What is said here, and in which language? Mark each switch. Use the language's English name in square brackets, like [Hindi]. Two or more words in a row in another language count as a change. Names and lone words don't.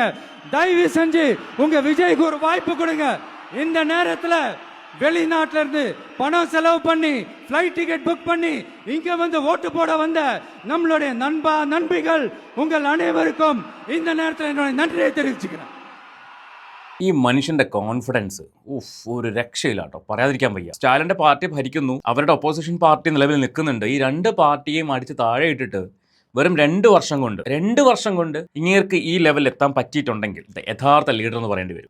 [Tamil] தயவு செஞ்சு உங்க விஜய்க்கு ஒரு வாய்ப்பு கொடுங்க. இந்த நேரத்துல வெளிநாட்டில இருந்து பணம் செலவு பண்ணி [English] flight ticket book [Tamil] பண்ணி இங்க வந்து ஓட்டு போட வந்த நம்மளுடைய நண்பிகள் உங்கள் அனைவருக்கும் இந்த நேரத்தில் என்னுடைய நன்றியை தெரிவிச்சுக்கிறேன். [Malayalam] ഈ മനുഷ്യന്റെ കോൺഫിഡൻസ് ഒരു രക്ഷയില്ല കേട്ടോ, പറയാതിരിക്കാൻ വയ്യ. സ്റ്റാലിന്റെ പാർട്ടി ഭരിക്കുന്നു, അവരുടെ [English] opposition party [Malayalam] നിലവിൽ നിൽക്കുന്നുണ്ട്. ഈ 2 പാർട്ടിയെയും അടിച്ച് താഴെ ഇട്ടിട്ട് വെറും 2 വർഷം കൊണ്ട് ഇങ്ങേർക്ക് ഈ ലെവലിൽ എത്താൻ പറ്റിയിട്ടുണ്ടെങ്കിൽ യഥാർത്ഥ ലീഡർ എന്ന് പറയേണ്ടി വരും.